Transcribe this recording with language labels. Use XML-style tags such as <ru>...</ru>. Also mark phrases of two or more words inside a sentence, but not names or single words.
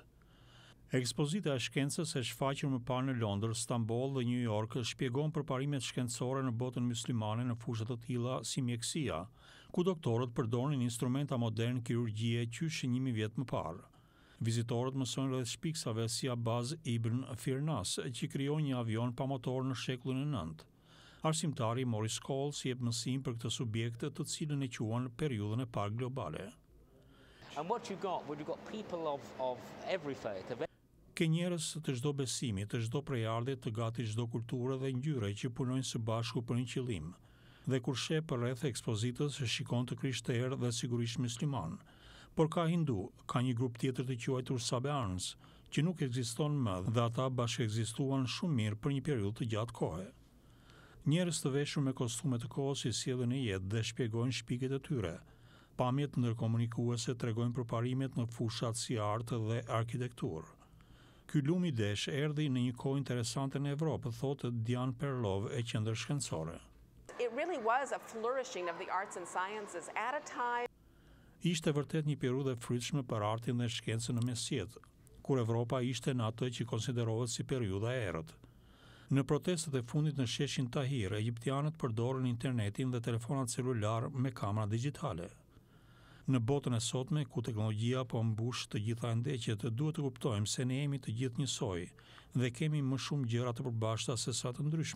<sq>Ekspozita e shkencës e shfaqur më parë në Londër, Stamboll dhe New York shpjegon përparimet shkencore në botën muslimane në fusha të tilla si mjekësia, ku doktorët përdorin instrumenta modern kirurgjie qysh 1000 vjet më parë. Vizitorët mësojnë rreth shpiksave si Abaz ibn Firnas, që krijoi një avion pa motor në shekullin e 9. Arsimtari Morris Coles jep mësim për këtë subjekt të cilën e quan periudhën e parë globale.</sq> <en>And what you got people of every faith.</en> <sq>Ke njerëz të çdo besimi, të çdo prejardhje, të gati çdo kulture dhe ngjyre që punojnë së bashku për një qëllim. Dhe kur sheh përreth ekspozitës, shikon të krishterë dhe sigurisht musliman. Por ka hindu, ka një grup tjetër të quajtur Sabeans, që nuk ekziston më dhe ata bashkëekzistuan shumë mirë për një periudhë të gjatë kohe. Njerëz të veshur me kostume të kohës i sjellin në jetë dhe shpjegojnë shpikjet e tyre. Pamjet ndërkomunikuese tregojnë përparimet në fushat si artë dhe arkitekturë. Ky lum i desh erdhi në një kohë interesante në Evropë, thotë Dian Perlov e qendrës shkencore.</sq> <en>It really was a flourishing of the arts and sciences at a time.</en> <sq>Ishte vërtet një periudhë e frytshme për artin dhe shkencën në mesjet, kur Evropa ishte në atë që konsiderohet si periudha e errët. Në protestat e fundit në sheshin Tahir, egjiptianët përdorën internetin dhe telefonat celular me kamera digjitale. Në botën e sotme, ku teknologjia po mbush të gjitha ndeqjet, duhet të kuptojmë se ne jemi të gjithë njësoj dhe kemi më shumë gjëra të përbashkëta se sa të ndryshme.</sq>